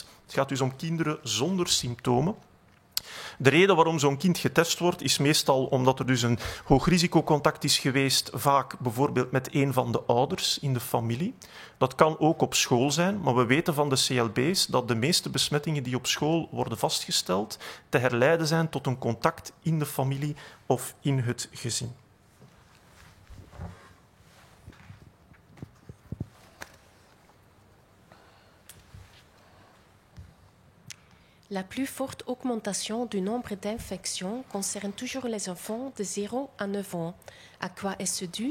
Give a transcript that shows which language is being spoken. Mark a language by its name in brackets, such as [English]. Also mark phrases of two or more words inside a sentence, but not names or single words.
[Dutch] Het gaat dus om kinderen zonder symptomen. De reden waarom zo'n kind getest wordt, is meestal omdat er dus een hoog risicocontact is geweest, vaak bijvoorbeeld met een van de ouders in de familie. Dat kan ook op school zijn, maar we weten van de CLB's dat de meeste besmettingen die op school worden vastgesteld te herleiden zijn tot een contact in de familie of in het gezin. [French] La plus forte augmentation du nombre d'infections concerne toujours les enfants de 0 à 9 ans. À quoi est-ce dû?